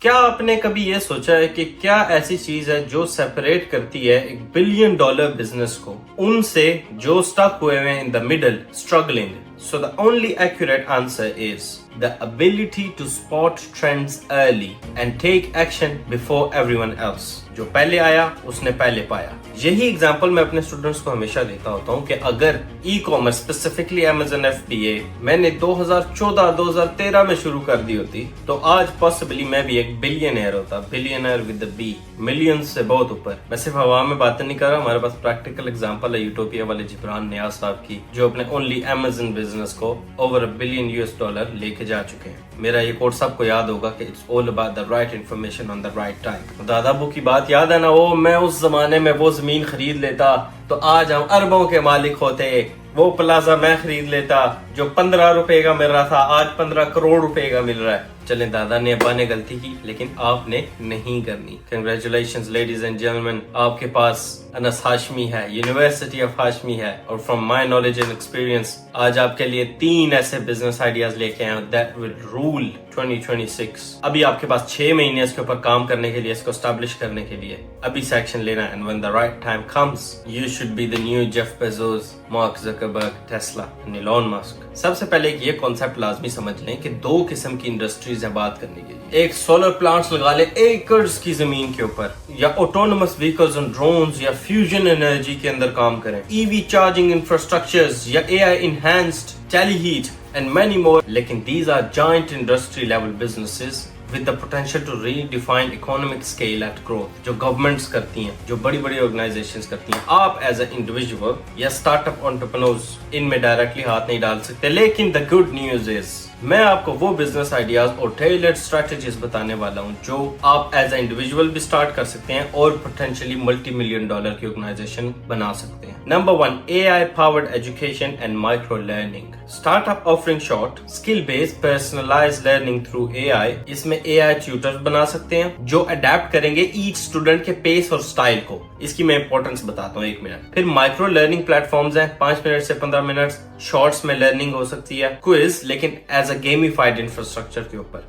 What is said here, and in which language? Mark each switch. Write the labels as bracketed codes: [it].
[ur] کیا آپ نے کبھی یہ سوچا ہے کہ کیا ایسی چیز ہے جو سیپریٹ کرتی ہے $1 بلین بزنس کو ان سے جو سٹک ہوئے ہوئے [en] in the middle struggling? So the only accurate answer is the ability to spot trends early and take action before everyone else. [ur] جو پہلے آیا اس نے پہلے پایا. یہی ایگزامپل میں اپنے اسٹوڈنٹس کو ہمیشہ دیتا ہوتا ہوں کہ اگر e commerce specifically Amazon FBA میں نے 2014-2013 میں شروع کر دی ہوتی تو آج پاسبلی میں بھی ایک بلینئر ہوتا. بلینئر ود بی، ملینز سے بہت اوپر. میں صرف ہوا میں باتیں نہیں کر رہا، ہمارے پاس پریکٹیکل ایگزامپل ہے یوٹوپیا والے جبران نیاز صاحب کی جو اپنے اونلی Amazon بزنس کو over $1 بلین لے کے جا چکے ہیں. میرا یہ کوٹ سب کو یاد ہوگا کہ [en] it's all about the right information on the right time. [ur] دادا ابو کی بات یاد ہے نا، وہ میں اس زمانے میں وہ زمین خرید لیتا تو آج ہم اربوں کے مالک ہوتے. وہ پلازا میں خرید لیتا جو 15 روپے کا مل رہا تھا آج 15 کروڑ روپے کا مل رہا ہے. چلیں دادا نے ابا نے غلطی کی لیکن آپ نے نہیں کرنی. کنگریچولیشنز لیڈیز اینڈ جینٹلمین، آپ کے پاس انس ہاشمی ہے، یونیورسٹی آف ہاشمی ہے، اور [en] from my knowledge and experience [ur] آج آپ کے لیے 3 ایسے بزنس آئیڈیاز لے کے آئے [en] That will rule 2026. [ur] ابھی آپ کے پاس 6 مہینے اس کے اوپر کام کرنے کے لیے، اس کو اسٹیبلش کرنے کے لیے. ابھی سے ایکشن لینا ہے. [en] And when the right time comes, you should be the new Jeff Bezos, Mark Zuckerberg, Tesla and Elon Musk. [ur] سب سے پہلے یہ کانسیپٹ لازمی سمجھ لیں کہ 2 قسم کی انڈسٹریز ہیں بات کرنے کے لیے. ایک سولر پلانٹس لگا لیں ایکڑز کی زمین کے اوپر، یا آٹونومس وہیکلز اینڈ ڈرونز، یا فیوژن انرجی کے اندر کام کریں، ای وی چارجنگ انفراسٹرکچرز، یا اے آئی enhanced tele heat [en] and many more. لیکن these are giant industry level businesses with the potential to redefine economic scale at growth. [ur] جو گورنمنٹس کرتی ہیں، جو بڑی بڑی آرگنائزیشنز کرتی ہیں. آپ ایز اے انڈیویجول یا اسٹارٹ اپ انٹرپرینورز ان میں ڈائریکٹلی ہاتھ نہیں ڈال سکتے. لیکن [en] the good news is [ur] میں آپ کو وہ بزنس آئیڈیاز اور ٹیلرڈ اسٹریٹجیز بتانے والا ہوں جو آپ ایز اے انڈیویجول بھی اسٹارٹ کر سکتے ہیں اور پوٹینشلی $multi million کی آرگنائزیشن بنا سکتے ہیں. [en] Number 1، AI powered education and micro learning. Startup offering short skill based personalised learning through AI. [ur] اس میں AI ٹیوٹر بنا سکتے ہیں جو اڈیپٹ کریں گے ایچ اسٹوڈنٹ کے پیس اور اسٹائل کو. اس کی میں امپورٹنس بتاتا ہوں 1 منٹ. پھر مائکرو لرننگ پلیٹ فارمز ہیں، 5 منٹ سے 15 منٹ شارٹس میں لرننگ ہو سکتی ہے، کوئز لیکن ایز اے گیمیفائڈ انفراسٹرکچر کے اوپر.